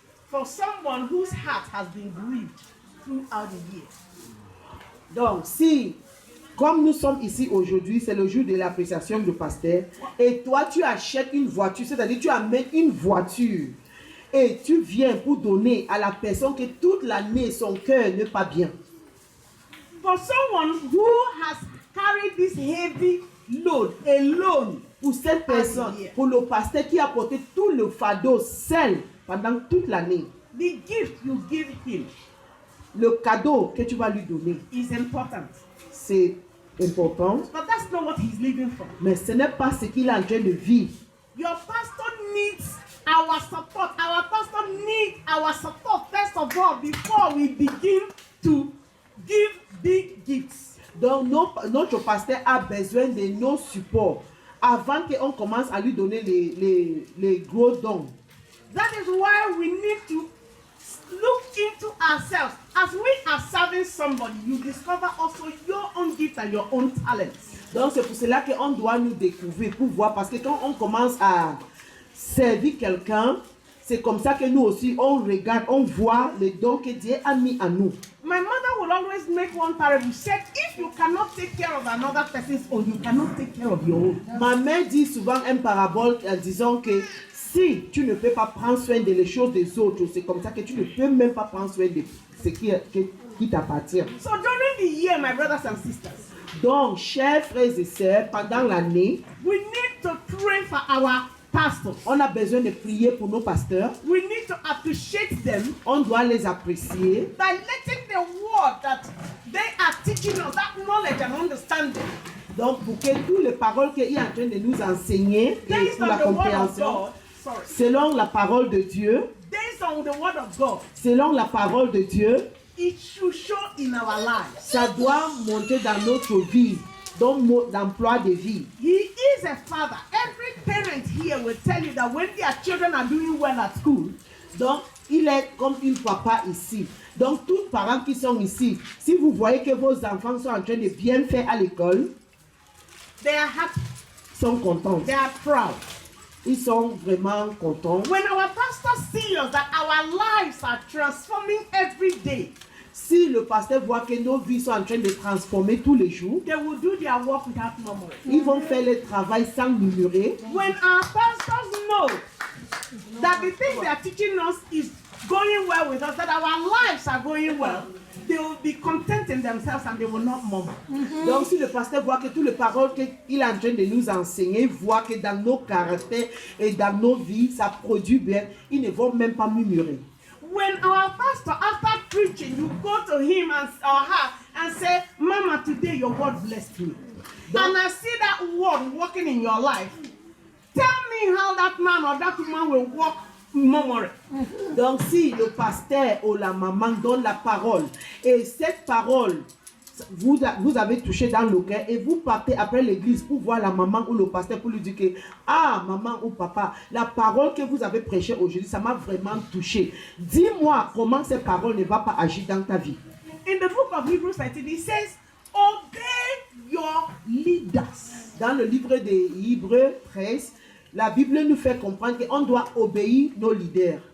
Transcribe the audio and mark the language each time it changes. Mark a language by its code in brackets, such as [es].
[en] for someone whose heart has been grieved throughout the year. [fr] Donc, si, comme nous sommes ici aujourd'hui, c'est le jour de l'appréciation du pasteur, et toi, tu achètes une voiture, c'est-à-dire tu amènes une voiture, et tu viens pour donner à la personne que toute l'année, son cœur n'est pas bien. [en] For someone who has carried this heavy load alone, [fr] Pour cette personne, pour le pasteur qui a porté tout le fardeau seul pendant toute l'année, [en] the gift you give him [fr] le cadeau que tu vas lui donner, [en] is important. [fr] c'est important, [en] But that's not what he's living for. [fr] mais ce n'est pas ce qu'il est en train de vivre. [en] Your pastor needs our support. Our pastor needs our support first of all before we begin to give big gifts. [fr] Donc, notre pasteur a besoin de nos supports avant qu'on commence à lui donner les gros dons. [en] That is why we need to look into ourselves. As we are serving somebody, you discover also your own gifts and your own talents. [fr] Donc, c'est pour cela qu'on doit nous découvrir pour voir. Parce que quand on commence à servir quelqu'un, c'est comme ça que nous aussi, on regarde, on voit les dons que Dieu a mis en nous. [en] My mother will always make one parable. She said, if you cannot take care of another person's own, you cannot take care of your own. [fr] Ma mère dit souvent une parabole en disant que si tu ne peux pas prendre soin des choses des autres, c'est comme ça que tu ne peux même pas prendre soin de ce qui t'appartient. [en] So during the year, my brothers and sisters, [fr] Donc, chers frères et sœurs, pendant l'année, [en] we need to pray for our pastors. [fr] on a besoin de prier pour nos pasteurs. [en] We need to appreciate them [fr] On doit les apprécier. [en] by letting the word that they are teaching us, that knowledge and understanding, [fr] Donc, pour que toutes les paroles qu'il est en train de nous enseigner, et [en] based [fr] pour [en] on [fr] la [en] the word of [fr] compréhension, [en] God, [fr] selon la parole de Dieu, [en] based on the word of God, [fr] selon la parole de Dieu, [en] it should show in our lives. [fr] ça doit monter dans notre vie, dans l'emploi de vie. [en] He is a father. Every parent here will tell you that when their children are doing well at school, [fr] Donc, il est comme un papa ici. Donc, tous les parents qui sont ici, si vous voyez que vos enfants sont en train de bien faire à l'école, [en] they are happy, [fr] sont contents. [en] they are proud. [fr] Ils sont vraiment contents. [en] When our pastors see us that our lives are transforming every day, [fr] Si le pasteur voit que nos vies sont en train de transformer tous les jours, [en] they will do their work without murmuring. [fr] ils vont faire le travail sans murmurer. [en] When our pastors know that the things they are teaching us is going well with us, that our lives are going well, they will be content in themselves and they will not murmur. [fr] Donc si le pasteur voit que toutes les paroles qu'il est en train de nous enseigner, voit que dans nos caractères et dans nos vies, ça produit bien, ils ne vont même pas murmurer. [en] When our pastor, after preaching, you go to him and or her and say, Mama, today your word blessed me. And I see that word working in your life. Tell me how that man or that woman will walk murmuring. [fr] Donc si le pasteur ou la maman donne la parole et cette parole, vous avez touché dans le cœur et vous partez après l'église pour voir la maman ou le pasteur pour lui dire que ah maman ou papa, la parole que vous avez prêchée aujourd'hui, ça m'a vraiment touché. Dis-moi comment cette parole ne va pas agir dans ta vie. [en] In the book of Hebrews 13, it says, obey your leaders. [fr] Dans le livre des Hébreux 13, la Bible nous fait comprendre qu'on doit obéir nos leaders.